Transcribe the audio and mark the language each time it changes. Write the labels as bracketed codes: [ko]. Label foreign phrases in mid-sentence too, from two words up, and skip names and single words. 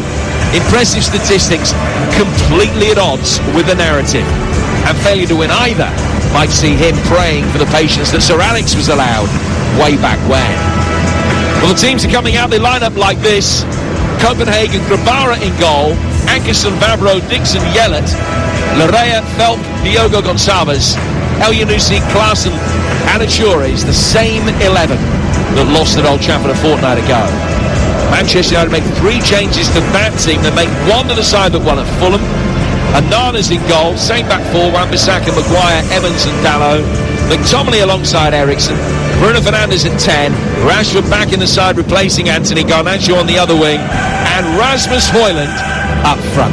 [en] Impressive statistics, completely at odds with the narrative. And failure to win either might see him praying for the patience that Sir Alex was allowed way back when. Well, the teams are coming out, they line up like this. Copenhagen, Grabara in goal, Ankerson, Vavro, Dixon, Yellet, Larea, Felk, Diogo Gonçalves, Elyounoussi, Klaassen, and Achures, the same 11 that lost at Old Trafford a fortnight ago. Manchester United make 3 changes to that team. They make 1 to the side that won at Fulham. Anana's in goal, same back 4, Wan-Bissaka, Maguire, Evans and Dalot. McTominay alongside Eriksen, Bruno Fernandes at 10, Rashford back in the side replacing Anthony, Garnacho on the other wing, and Rasmus Højlund up front.